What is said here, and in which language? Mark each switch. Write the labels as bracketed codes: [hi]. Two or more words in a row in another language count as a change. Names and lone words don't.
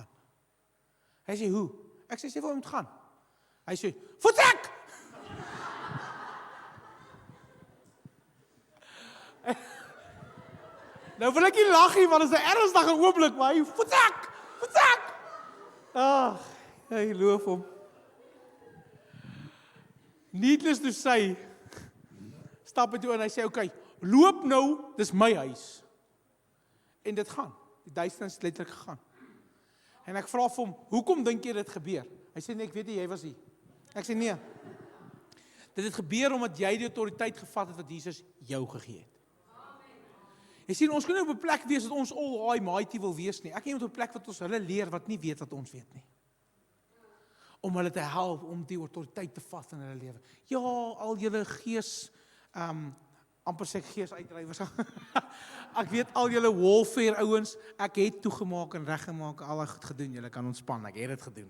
[af] Hy sê, hoe? Ek sê vir hom, moet gaan. Hy sê, vertrek! Nou wil ek nie lag nie, want dit is 'n ernstige oomblik, maar hy, vertrek! Vertrek! Ag, hy loof hom. [en] Needless to say, [af] stap hy toe en hy sê, okay, loop nou, dis my huis. En dit gaan, die duisternis het letterlik gegaan. En ek vra vir hom, hoekom dink jy dit gebeur? Hy sê, nee, ek weet nie, jy was hier. Ek sê, nee, dit het gebeur omdat jy die autoriteit gevat het wat Jesus jou gegee het. Jy sien, ons kan nie op 'n plek wees dat ons [en] all high mighty [af] wil wees nie. Ek kan nie op 'n plek wat ons hulle leer wat nie weet wat ons weet nie. Om hulle te help om die autoriteit te vat in hulle lewe. Ja, al julle gees, amper sê gees uitdrywers. Ek weet al julle warfare ouens, ek het toegemaak en reggemaak, al goed gedoen, julle kan ontspan, ek het dit gedoen.